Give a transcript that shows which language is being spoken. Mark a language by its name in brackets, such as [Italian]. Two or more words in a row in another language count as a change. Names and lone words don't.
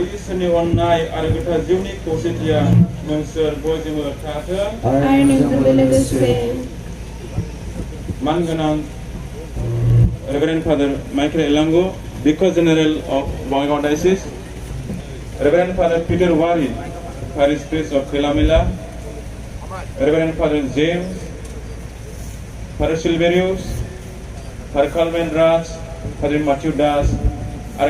[Bodo] इसोरनि अननाय आरो गोथार जिउनि खौसेथिया नोंसोर बयजोंबो थाथों। मानगोनां [English] Reverend Father Michael Elango, Vicar General of Bongaigaon Diocese, Reverend Father Peter Wari, Parish Priest of Koilamoila, Reverend Father James, Father Silverius, Father Calvin Raj, Father Matthew Das, [Bodo] आरो